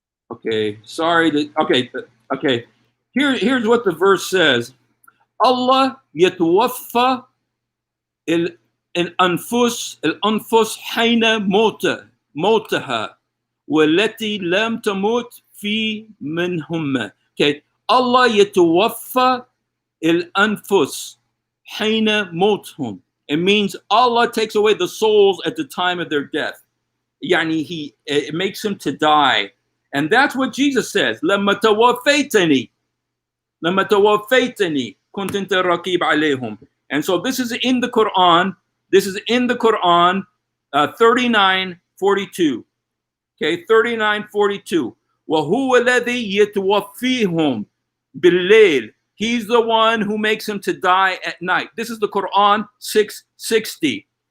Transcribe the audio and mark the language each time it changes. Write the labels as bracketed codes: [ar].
[en] Okay, sorry. Okay. Here's what the verse says. [ar] Allah yatawaffa الأنفس حين موتها والتي لم تمت في منهما. Okay, Allah يتوفى الأنفس حين موتهم. [en] It means Allah takes away the souls at the time of their death. يعني it makes them to die. And that's what Jesus says. [ar] لما توفيتني كنت أنت رقيب عليهم. [en] And so this is in the Quran. This is in the Quran 39:42. Okay, 39:42. [ar] وَهُوَ الَّذِي يَتَوَفِّيهُمْ بِاللَّيْلِ. [en] He's the one who makes him to die at night. This is the Quran 660.